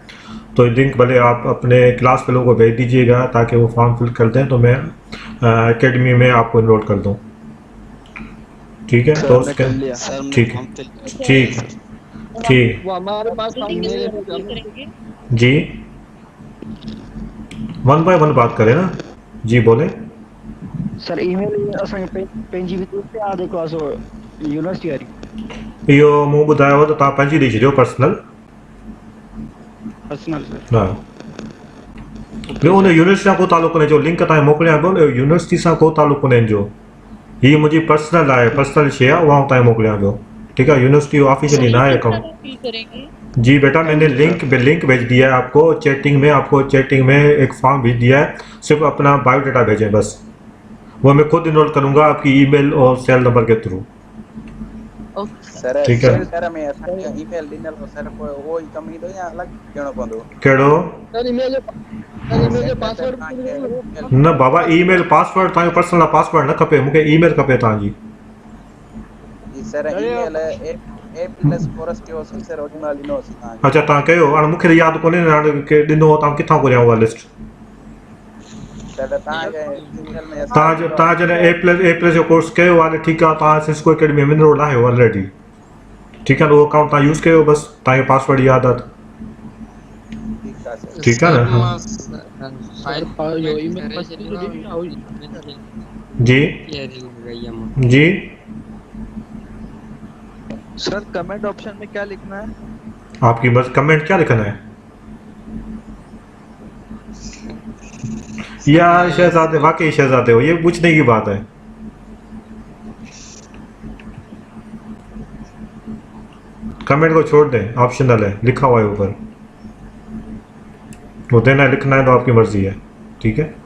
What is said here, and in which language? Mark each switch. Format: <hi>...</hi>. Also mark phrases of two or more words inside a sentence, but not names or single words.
<ur>تو لنک بھلے آپ اپنے کلاس کے لوگوں کو بھیج دیجیے گا تاکہ وہ فارم فل کر دیں، تو میں اکیڈمی میں آپ کو انرول کر دوں، ٹھیک ہے. تو اس کے ٹھیک وہ ہمارے پاس جی، 1 بائی 1 بات کریں نا جی، بولے सर।</ur> <sd>ईमेल असांखे पंहिंजी विच ते आ जेको आहे सो यूनिवर्सिटी वारी इहो मूं ॿुधायो त तव्हां पंहिंजी ॾेई छॾियो पर्सनल। पर्सनल हा, ॿियो उन यूनिवर्सिटी सां को तालुक़ु कोन्हे जो लिंक तव्हां मोकिलियां पियो न यूनिवर्सिटी सां को तालुक़ु कोन्हे जो हीअ मुंहिंजी पर्सनल आहे पर्सनल शइ आहे उहा तव्हांखे मोकिलियां पियो</sd> <ur>ٹھیک ہے یونیورسٹی آفیشلی نا ہے اکاؤنٹ جی بیٹا میں نے لنک بھیج دیا ہے آپ کو چیٹنگ میں ایک فارم بھیج دیا ہے صرف اپنا بائیوڈیٹا بھیجیں بس وہ میں خود انرول کروں گا آپ کی ای میل اور سیل نمبر کے تھرو सर ٹھیک ہے</ur> <sd>सर मैं ईमेल ॾिनल हो सर वो ही कम ईंदो या अलग ॾियणो पवंदो कहिड़ो सर ईमेल जो पासवर्ड न बाबा ईमेल पासवर्ड तव्हांजो पर्सनल पासवर्ड न खपे मूंखे ईमेल खपे तव्हांजी जी सर ईमेल ए प्लस फॉरेस्ट जो सर ओरिजिनल ॾिनो अच्छा तव्हां कयो हाणे मूंखे यादि कोन्हे न हाणे के ॾिनो तव्हां किथां घुरिया उहा लिस्ट तव्हां जॾहिं ए प्लस जो कोर्स कयो आहे ठीकु आहे तव्हां सिस्को अकेडमी में इनरोल आहियो ऑलरेडी</sd> <ur>ٹھیک ہے</ur> <sd>उहो अकाउंट तव्हां यूज़ कयो बस तव्हांखे पासवर्ड यादि आहे</sd> <ur>ٹھیک ہے نا</ur> <sd>जी जी</sd> <ur>سر کمنٹ آپشن میں کیا لکھنا ہے آپ کی بس کمنٹ کیا لکھنا ہے یا شہزادے واقعی شہزادے ہو یہ پوچھنے کی بات ہے کمنٹ کو چھوڑ دیں آپشنل ہے لکھا ہوا ہے اوپر وہ دینا لکھنا ہے تو آپ کی مرضی ہے ٹھیک ہے</ur>